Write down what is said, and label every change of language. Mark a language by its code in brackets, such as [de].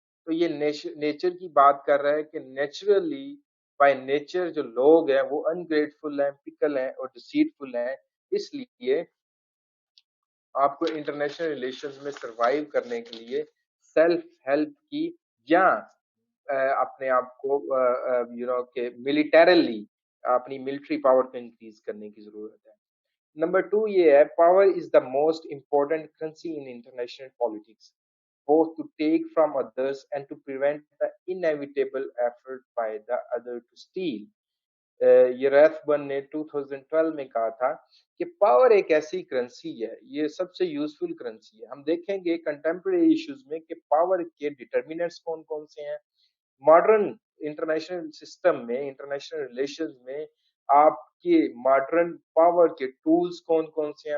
[ur] تو یہ نیچر کی بات کر رہا ہے کہ نیچرلی بائی نیچر جو لوگ ہیں وہ انگریٹفل ہیں، پکل ہیں اور ڈیسیٹفل ہیں. اس لیے آپ کو انٹرنیشنل ریلیشنز میں سروائیو کرنے کے لیے سیلف ہیلپ کی یا اپنے آپ کو کہ ملیٹریلی اپنی ملٹری پاور کو انکریز کرنے کی ضرورت ہے. نمبر 2 یہ ہے [en] Power is the most important currency in international politics both to take from others and to prevent the inevitable effort by the other to steal. [ur] یہ ریتھبرن نے 2012 میں کہا تھا کہ پاور ایک ایسی کرنسی ہے، یہ سب سے یوزفل کرنسی ہے. ہم دیکھیں گے کنٹمپریری ایشوز میں کہ پاور کے ڈیٹرمیننٹس کون کون سے ہیں. ماڈرن انٹرنیشنل سسٹم میں، انٹرنیشنل ریلیشنز میں آپ کے ماڈرن پاور کے ٹولز کون کون سے ہیں.